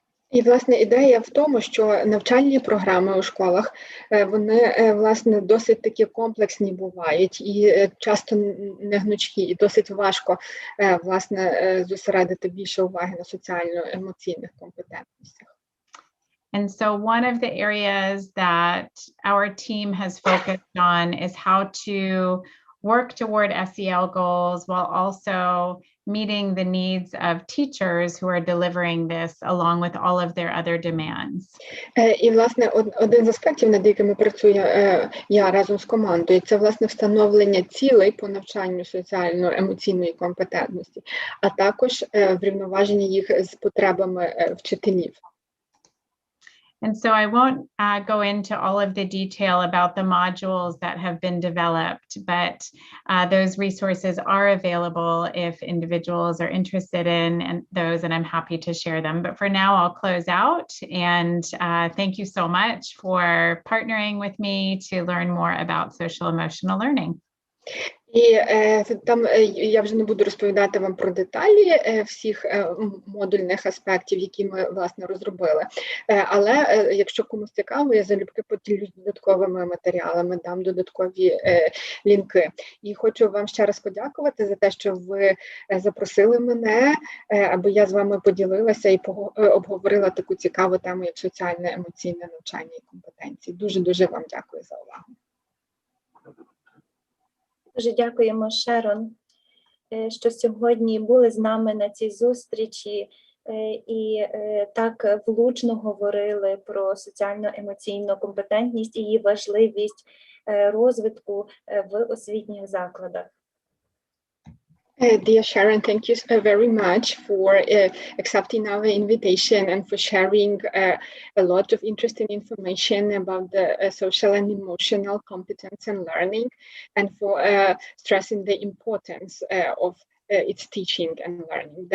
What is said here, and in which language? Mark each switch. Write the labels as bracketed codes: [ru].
[uk] І, власне, ідея в тому, що навчальні програми у школах, вони, власне, досить такі комплексні бувають і часто не гнучкі, і досить важко, власне, зосередити більше уваги на соціально-емоційних компетентностях. [en] And so one of the areas that our team has focused on is how to work toward SEL goals while also meeting the needs of teachers who are delivering this along with all of their other demands. [uk] І, власне, один з аспектів, над якими працюю я разом з командою, це, власне, встановлення цілей по навчанню соціально-емоційної компетентності, а також врівноваження їх з потребами вчителів. [en] And so I won't go into all of the detail about the modules that have been developed, but those resources are available if individuals are interested in those, and I'm happy to share them. But for now, I'll close out, and thank you so much for partnering with me to learn more about social emotional learning. [uk] І там я вже не буду розповідати вам про деталі всіх модульних аспектів, які ми, власне, розробили. Але якщо комусь цікаво, я залюбки поділюсь додатковими матеріалами, дам додаткові лінки. І хочу вам ще раз подякувати за те, що ви запросили мене, аби я з вами поділилася і обговорила таку цікаву тему, як соціально-емоційне навчання і компетенції. Дуже-дуже вам дякую за увагу. Дуже дякуємо, Шерон, що сьогодні були з нами на цій зустрічі і так влучно говорили про соціально-емоційну компетентність і її важливість розвитку в освітніх закладах. [en] Dear Sharon, thank you very much for accepting our invitation and for sharing a lot of interesting information about the social and emotional competence and learning, and for stressing the importance of its teaching and learning.